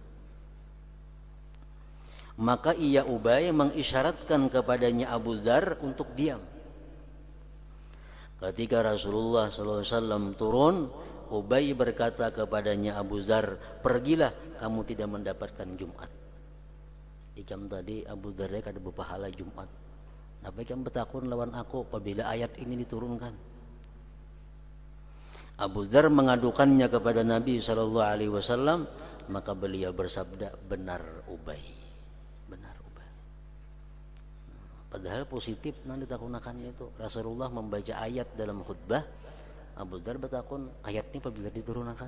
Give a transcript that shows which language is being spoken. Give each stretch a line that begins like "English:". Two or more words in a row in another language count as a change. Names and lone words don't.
Indonesian: Maka ia Ubay mengisyaratkan kepadanya Abu Dzar untuk diam. Ketika Rasulullah SAW turun, Ubay berkata kepadanya Abu Dzar, pergilah, kamu tidak mendapatkan Jumat.
Banjar: Ikam tadi Abu Dzar kada berpahala Jumat. Napa ikam bertakun lawan aku apabila ayat ini diturunkan?
Indonesian: Abu Dzar mengadukannya kepada Nabi SAW, maka beliau bersabda, benar Ubay, benar Ubay.
Banjar: Padahal positif nang ditakunakan itu.
Indonesian: Rasulullah membaca ayat dalam khutbah, Abu Dzar bertakun, ayat ini apabila diturunkan.